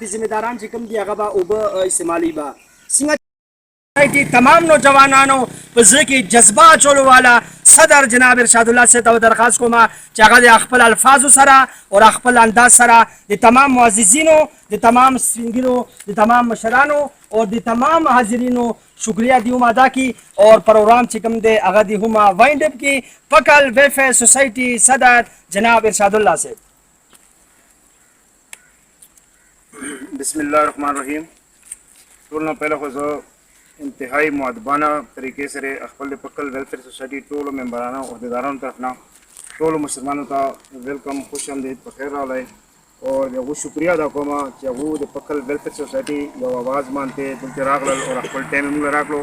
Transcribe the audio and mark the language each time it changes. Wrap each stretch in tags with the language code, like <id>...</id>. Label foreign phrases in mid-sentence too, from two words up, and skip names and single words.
<ps>ذمہداران چې کوم دی هغه به اوبه استعمالي به څنګه تمام نوجوانانو په زړه کې جذبه اچولو والا صدر جناب ارشاد الله سے ته درخواست کوم چې هغه د خپل الفاظو سره او خپل انداز سره د تمام معززینو د تمام سپینګرو د تمام مشرانو او د تمام حاضرینو شکریہ دی هم ادا کی اور پروگرام چې کوم دی هغه دی هم</ps> <en>wind up</en> <ps>کی فکل ویلفیئر سوسایٹی صدر جناب ارشاد الله سے.</ps> <ar>بسم الله الرحمن الرحیم.</ar> <ps>ټول نو پہله خو زه انتهایی مؤدبانه طریقې سره خپل پکل ویلفیئر سوسایټي ټولو ممبرانو عہدیدارانو طرف نه ټولو مسلمانانو ته ویلکم خوش آمدید په خیر راغلی او د هغو شکریه ادا کوم چې هغو د پکل ویلفیئر سوسایټي یو اواز مانته دلته راغلل او خپل ټایم یې موږ له راکړو.</ps>